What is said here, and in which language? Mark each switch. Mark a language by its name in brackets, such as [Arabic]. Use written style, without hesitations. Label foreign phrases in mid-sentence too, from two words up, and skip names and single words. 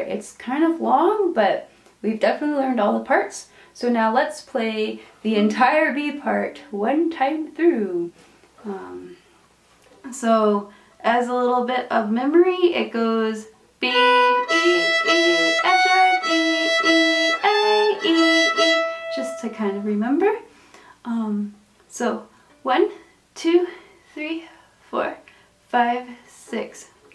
[English] It's kind of long, but we've definitely learned all the parts. So now let's play the entire B part one time through. So as a little bit of memory, it goes B, E, E, F sharp, E, E, A, E, E, just to kind of remember. So 1, 2, 3, 4, 5, 6.